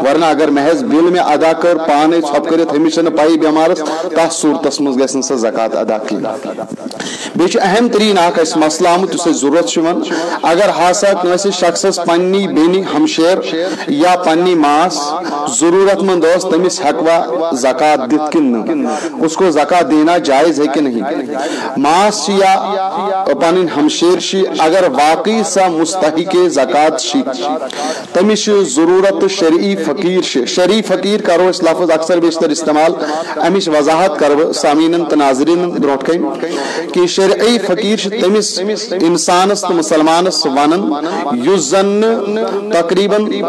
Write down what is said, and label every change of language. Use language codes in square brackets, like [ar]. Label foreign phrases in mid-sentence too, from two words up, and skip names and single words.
[ks] ورنہ اگر محض بل مےٚ ادا کٔر پانے ژھۄپہٕ کٔرِتھ أمِس چھنہٕ پایی بٮ۪مارس تتھ صوٗرتس منٛز گژھِ نہٕ سۄ زکات ادا کینٛہہ بیٚیہِ چھُ اہم تریٖن اکھ اسہِ مسلہٕ آمُت یُس اسہِ ضروٗرت چھُ یِوان اگر ہسا کٲنٛسہِ شخصس پننی بیٚنہِ ہمشیر یا پننی ماس ضروٗرت مند ٲس تٔمِس ہٮ۪کوا زکات دِتھ کِنہٕ نہٕ [ur] اس کو زکات دینا جائز ہے کہ نہیں [ks] ماس چھِ یا پنٕنۍ ہمشیر چھِ اگر واقعی سۄ مستحق زکات چھِ تٔمِس چھِ ضروٗرت تہٕ شرعی فقیٖر چھِ شرعی فقیٖر کرو أسۍ لفظ اکثر بیشتر استعمال امِچ وضاحت کرٕ بہٕ سامعیٖنن تہٕ ناظریٖنن برونٛٹھ کنۍ کہ شرعی فقیٖر چھِ تٔمِس انسانس تہٕ مسلمانس ونان یُس زن نہٕ تقریٖباً